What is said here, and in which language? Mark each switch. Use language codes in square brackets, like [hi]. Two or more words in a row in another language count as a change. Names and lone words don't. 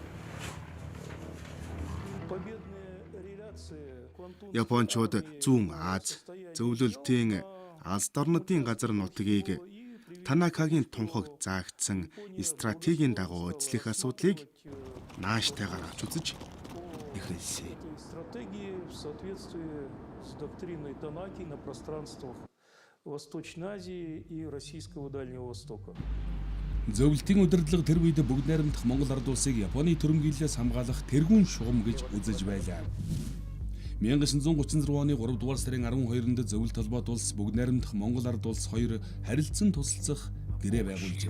[mn] Япончууд зүүн Аз зөвлөлтийн алс орнуудын газар нутгийг Танакагийн тунхаг заагдсан стратегийн дагуу эзлэх асуудлыг нааштайгаар авч үзэж эхэлсэн. [ru] Стратегии в соответствии с доктриной Танаки на пространствах Восточной Азии и Российского Дальнего Востока. [mn] Зөвлөлтийн удирдлага тэр үед бүгд найрамдах Монгол ард улсыг Японы төрөмгийллээс хамгаалах тэргүүн шугам гэж үзэж байлаа. 1936 оны 3 дугаар сарын 12-нд зөвлөлт толгойд улс бүгд найрамдах Монгол ард улс хоёр харилцан тусалцах гэрээ байгуулжээ.